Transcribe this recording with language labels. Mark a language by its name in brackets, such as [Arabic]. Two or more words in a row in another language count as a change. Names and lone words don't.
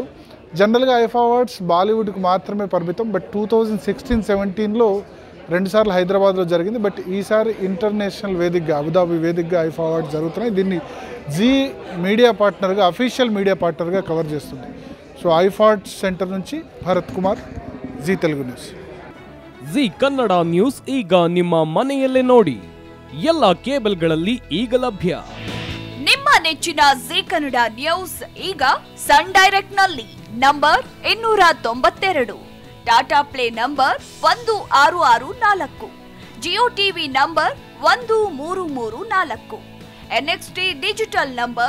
[Telugu] జనరల్గా ఐఫా అవార్డ్స్ బాలీవుడ్కి మాత్రమే పరిమితం. బట్ 2016-17లో 2 సార్లు హైదరాబాద్లో జరిగింది. బట్ ఈసారి ఇంటర్నేషనల్ వేదికగా అబుదాబి వేదికగా ఐఫా అవార్డ్స్ జరుగుతున్నాయి. దీన్ని జీ మీడియా పార్ట్నర్గా, [English] official media [Telugu] పార్ట్నర్గా కవర్ చేస్తుంది. సో ఐఫా సెంటర్ నుంచి ಭರತ್ ಕುಮಾರ್, ಜಿ ತೆಲುಗು ನ್ಯೂಸ್. [Kannada] ಜಿ ಕನ್ನಡ ನ್ಯೂಸ್ ಈಗ ನಿಮ್ಮ ಮನೆಯಲ್ಲೇ ನೋಡಿ. ಎಲ್ಲ ಕೇಬಲ್ಗಳಲ್ಲಿ ಈಗ ಲಭ್ಯ. ನಿಮ್ಮ ನೆಚ್ಚಿನ ಜಿ ಕನ್ನಡ ನ್ಯೂಸ್ ಈಗ ಸನ್ ಡೈರೆಕ್ಟ್ ನಲ್ಲಿ ನಂಬರ್ 292, ಟಾಟಾ ಪ್ಲೇ ನಂಬರ್ 1664, ಜಿಯೋ ಟಿವಿ ನಂಬರ್ 1334, ಎನ್ಎಕ್ಸ್ಟಿ ಡಿಜಿಟಲ್ ನಂಬರ್